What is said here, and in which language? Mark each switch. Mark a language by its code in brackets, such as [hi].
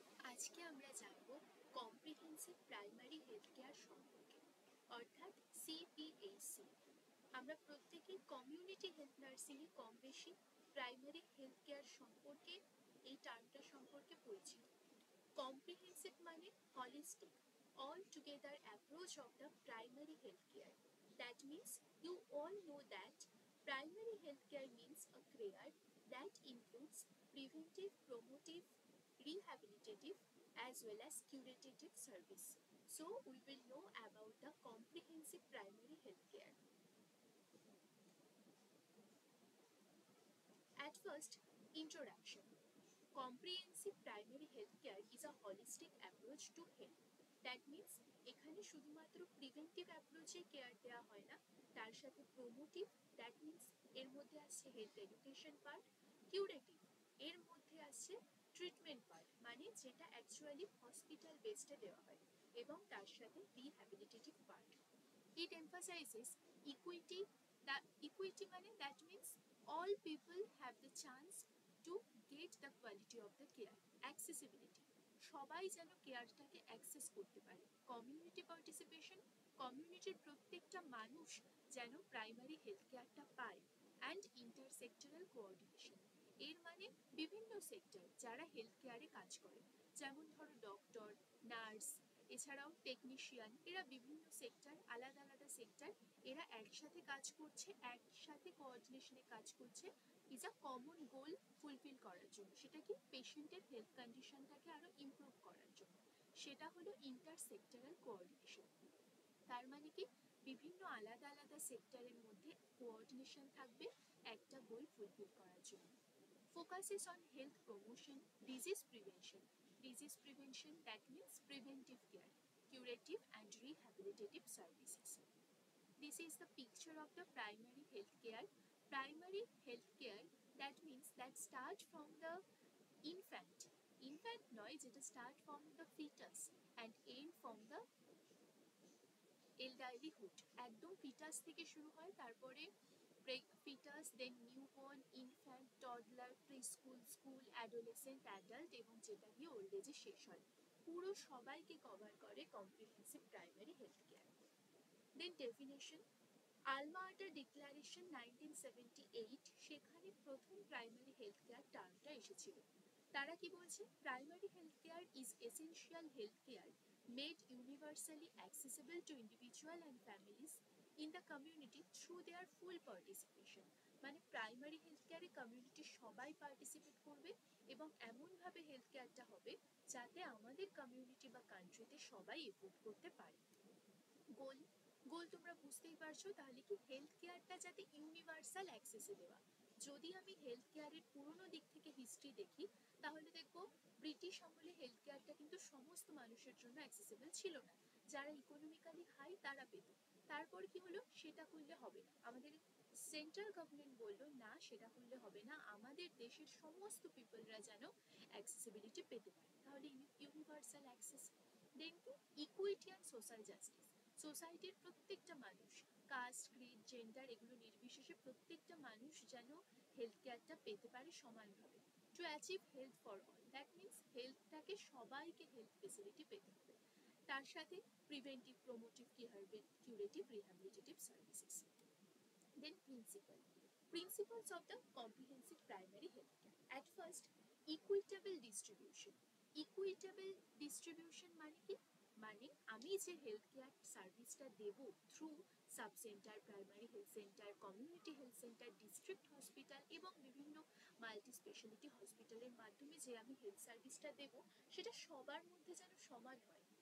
[bn] আজকে আমরা জানব কম্প্রিহেন্সিভ প্রাইমারি হেলথ কেয়ার সম্পর্কে, অর্থাৎ সিপিএইচসি। আমরা প্রত্যেকেই কমিউনিটি হেলথ নার্সিংয়ে কম বেশি প্রাইমারি হেলথ কেয়ার সম্পর্কে এই টার্মটা সম্পর্কে পরিচিত। [en] Comprehensive মানে holistic, all together approach of the primary health care. That means you all know that primary health care means a care that includes preventive, promotive, rehabilitative as well as curative service. So we will know about the comprehensive primary health care. At first, introduction. Comprehensive primary health care is a holistic approach to health. That means [bn] এখানে শুধুমাত্র preventive অ্যাপ্রোচে care দেওয়া হয় না, তার সাথে প্রমোটিভ, that means এর মধ্যে আসছে হেলথ এডুকেশন পার্ট, কিউরেটিভ এর মধ্যে আসছে ট্রিটমেন্ট পার্ট, মানে যেটা অ্যাকচুয়ালি হসপিটাল বেসডে দেওয়া হয়, এবং তার সাথে রিহ্যাবিলিটেটিভ part. [en] It emphasizes equity. That equity মানে that means all people have the chance to get the quality of the care. [bn] Accessibility, সবাই যেন কেয়ারটাকে অ্যাক্সেস করতে পারে। কমিউনিটি পার্টিসিপেশন, কমিউনিটির প্রত্যেকটা মানুষ যেন প্রাইমারি হেলথ কেয়ারটা পায়। অ্যান্ড ইন্টারসেক্টরাল কোঅর্ডিনেশন, এর মানে বিভিন্ন সেক্টর যারা হেলথ কেয়ারে কাজ করে, যেমন ধরো ডক্টর, নার্স, এছাড়াও টেকনিশিয়ান, এরা বিভিন্ন সেক্টর, আলাদা আলাদা সেক্টর, এরা একসাথে কাজ করছে, একসাথে কোঅর্ডিনেশনে কাজ করছে is a common goal fulfil করার জন্য। সেটা কি পেশেন্টের হেলথ কন্ডিশনটাকে আরো ইমপ্রুভ করার জন্য। সেটা হলো ইন্টারসেক্টরাল কোঅর্ডিনেশন। তার মানে কি বিভিন্ন আলাদা আলাদা সেক্টরের মধ্যে কোঅর্ডিনেশন থাকবে একটা গোল ফুলফিল করার জন্য। [en] Focuses on health promotion, disease prevention. Disease prevention, that means preventive care, curative and rehabilitative services. This is the picture of the primary health care. Primary health care, that means that start from the infant. Infant [bn] নয়, যেটা [en] start from the fetus and end from the elderlyhood. [bn] একদম foetus থেকে শুরু হয়, তারপরে foetus, দেন newborn, infant, toddler, pre school, school, adolescent, adult, এবং যেটা গিয়ে ওল্ড এজে শেষ হয়। পুরো সবাইকে কভার করে কম্প্রিহেন্সিভ প্রাইমারি হেলথ কেয়ার। দেন ডেফিনেশন, আলমা আটার ডিক্লারেশন 1978, সেখানে প্রথম প্রাইমারি হেলথ কেয়ার টার্মটা এসেছিল। তারা কি বলছে? [en] Primary health care is essential health care made universally accessible to individual and families in the community through their full participation. [bn] মানে primary health কেয়ারে কমিউনিটির সবাই পার্টিসিপেট করবে এবং এমনভাবে হেলথ কেয়ারটা হবে যাতে আমাদের কমিউনিটি বা কান্ট্রিতে সবাই এফোর্ড করতে পারে। গোল, গোল তোমরা বুঝতেই পারছো, তাহলে কি হেলথ কেয়ারটা যাতে ইউনিভার্সাল অ্যাক্সেসে দেওয়া। যদি আমি হেলথ কেয়ারের পুরোনো দিক থেকে হিস্ট্রি দেখি, তাহলে দেখবো ব্রিটিশ আমলে হেলথ কেয়ারটা কিন্তু সমস্ত মানুষের জন্য অ্যাক্সেসেবল ছিল না। যারা ইকোনমিক্যালি হাই তারা পেত। তারপর কি হলো? সেটা করলে হবে না, আমাদের সেন্ট্রাল গভর্নমেন্ট বললো না, সেটা করলে হবে না, আমাদের দেশের সমস্ত পিপলরা যেন অ্যাক্সেসিবিলিটি পেতে পারে, তাহলে ইউনিভার্সাল অ্যাক্সেস। দেন কি ইকুইটি অ্যান্ড সোশ্যাল জাস্টিস, সোসাইটির প্রত্যেকটা মানুষ, কাস্ট, ক্রিড, জেন্ডার এগুলো নির্বিশেষে প্রত্যেকটা মানুষ যেন হেলথ কেয়ারটা পেতে পারে সমানভাবে। [en] to achieve health for all, that means [bn] হেলথটাকে সবাইকে হেলথ ফেসিলিটি পেতে হবে। তার সাথে preventive, প্রমোটিভ, curative, রিহ্যাবিলিটেটিভ services. [en] Then principal, principles of the comprehensive primary health care. At first, equitable distribution. [bn] Equitable distribution মানে কি? মানে আমি যে হেলথ কেয়ার সার্ভিসটা দেব through sub centre, primary health centre, community health centre, district hospital এবং বিভিন্ন multi speciality হসপিটালের মাধ্যমে যে আমি হেলথ সার্ভিসটা দেব, সেটা সবার মধ্যে যেন সমান হয়।